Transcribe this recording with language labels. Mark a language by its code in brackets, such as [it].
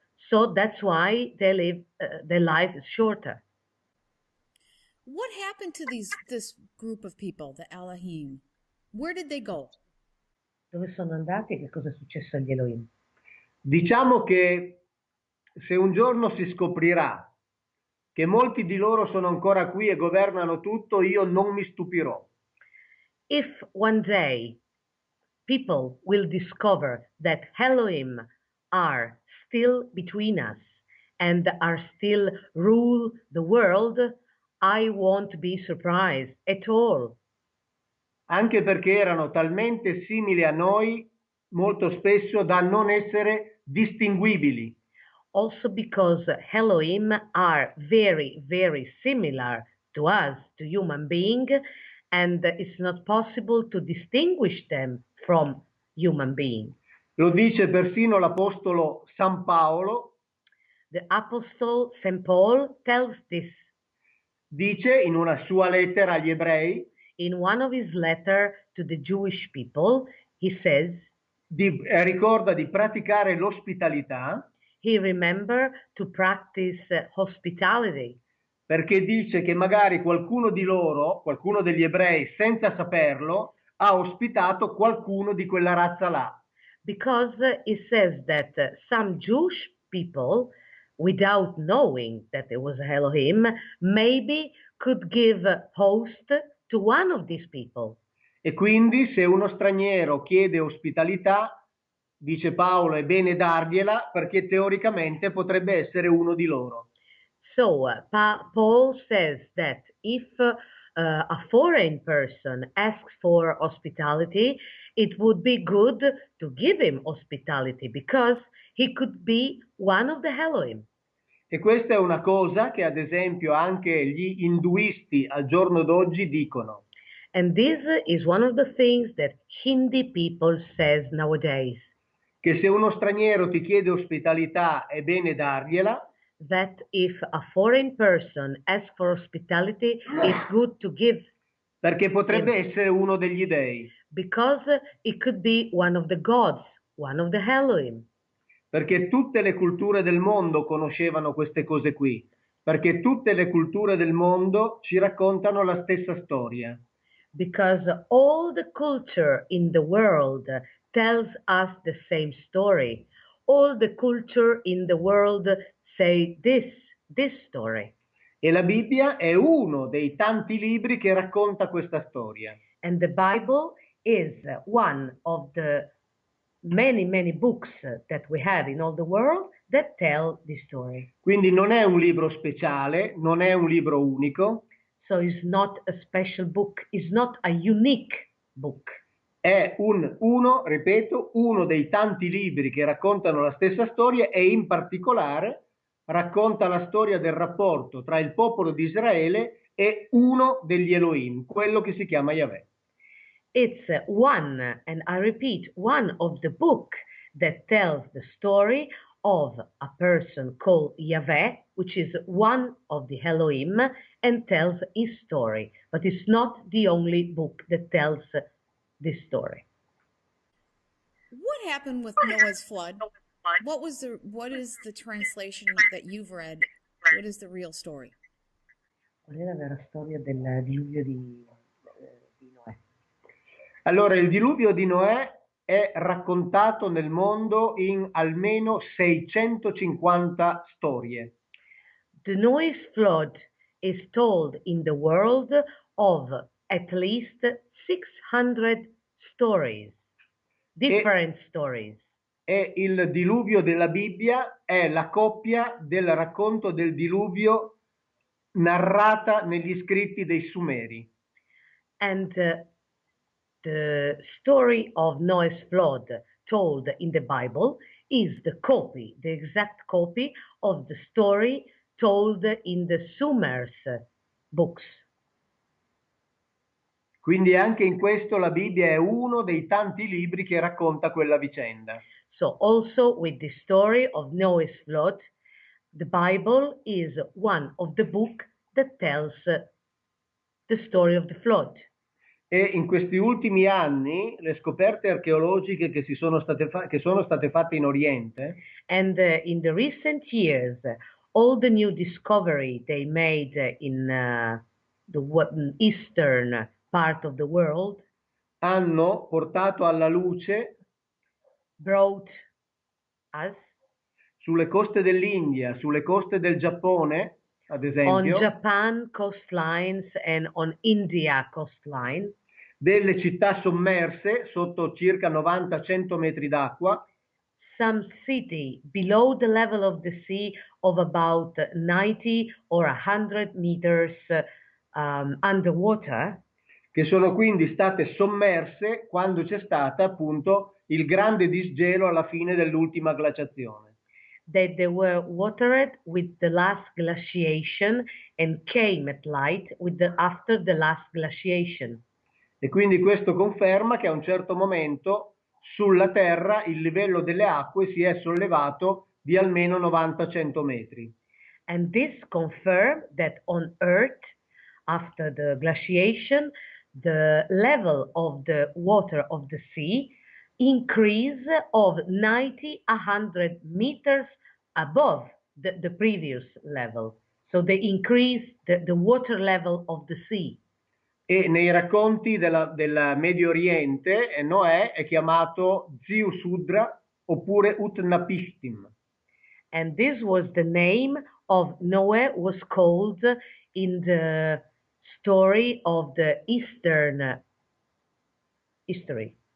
[en] So that's why their life is shorter. What happened to this group of people, the Elohim? Where did they go? [it] Dove sono andati e che cosa è successo agli Elohim? Diciamo che se un giorno si scoprirà che molti di loro sono ancora qui e governano tutto, io non mi stupirò. [en] If one day people will discover that Elohim are still between us and are still rule the world, I won't be surprised at all. [it] Anche perché erano talmente simili a noi, molto spesso, da non essere distinguibili. [en] Also because Elohim are very, very similar to us, to human being, and it's not possible to distinguish them from human being. [it] Lo dice persino l'Apostolo San Paolo. [en] The Apostle St. Paul tells this. [it] Dice in una sua lettera agli ebrei, [en] in one of his letters to the Jewish people, he says, [it] ricorda di praticare l'ospitalità. [en] He remembered to practice hospitality. [it] Perché dice che magari qualcuno di loro, qualcuno degli ebrei, senza saperlo, ha ospitato qualcuno di quella razza là. [en] Because it says that some Jewish people, without knowing that it was Elohim, maybe could give host to one of these people. [it] E quindi se uno straniero chiede ospitalità, dice Paolo, è bene dargliela perché teoricamente potrebbe essere uno di loro. [en] So Paul says that if a foreign person asks for hospitality, it would be good to give him hospitality because he could be one of the Elohim. [it] E questa è una cosa che ad esempio anche gli induisti al giorno d'oggi dicono. [en] And this is one of the things that Hindi people says nowadays. [it] Che se uno straniero ti chiede ospitalità è bene dargliela. [en] That if a foreign person asks for hospitality, it's good to give. [it] Perché potrebbe essere uno degli dei. [en] Because it could be one of the gods, one of the Elohim. [it] Perché tutte le culture del mondo conoscevano queste cose qui. Perché tutte le culture del mondo ci raccontano la stessa storia. [en] Because all the culture in the world tells us the same story. All the culture in the world say this story. [it] E la Bibbia è uno dei tanti libri che racconta questa storia. [en] And the Bible is one of the many books that we have in all the world that tell the story. [it] Quindi non è un libro speciale, non è un libro unico. [en] So it's not a special book, it's not a unique book. [it] È ripeto, uno dei tanti libri che raccontano la stessa storia e in particolare racconta la storia del rapporto tra il popolo di Israele e uno degli Elohim, quello che si chiama Yahweh. [en] It's one, and I repeat, one of the book that tells the story of a person called Yahweh, which is one of the Elohim, and tells his story. But it's not the only book that tells this story. What happened with Noah's flood? What is the translation that you've read? What is the real story? [it] Qual è la vera storia del diluvio di Noè? Allora, il diluvio di Noè è raccontato nel mondo in almeno 650 storie. [en] The Noah's flood is told in the world of at least 600 stories, different stories. [it] E il diluvio della Bibbia è la coppia del racconto del diluvio narrata negli scritti dei Sumeri. [en] And the story of Noah's flood told in the Bible is the exact copy of the story told in the Sumer's books. [it] Quindi anche in questo la Bibbia è uno dei tanti libri che racconta quella vicenda. [en] So also with the story of Noah's flood, the Bible is one of the books that tells the story of the flood. [it] E in questi ultimi anni le scoperte archeologiche che sono state fatte in Oriente, [en] and in the recent years, all the new discovery they made in the eastern part of the world [it] hanno portato alla luce [en] brought us [it] sulle coste dell'India, sulle coste del Giappone, ad esempio, [en] on Japan coastlines and on India coastline, [it] delle città sommerse sotto circa 90-100 metri d'acqua, [en] some city below the level of the sea of about 90 or 100 meters underwater, [it] che sono quindi state sommerse quando c'è stata appunto il grande disgelo alla fine dell'ultima glaciazione. [en] That they were watered with the last glaciation and came at light after the last glaciation. [it] E quindi questo conferma che a un certo momento sulla Terra il livello delle acque si è sollevato di almeno 90-100 metri. [en] And this confirmed that on Earth, after the glaciation, the level of the water of the sea increase of 90-100 meters above the previous level. So they increase the water level of the sea. [it] E nei racconti del Medio Oriente Noè è chiamato Ziusudra oppure Utnapishtim. [en] And this was the name of Noah was called in the story of the Eastern history.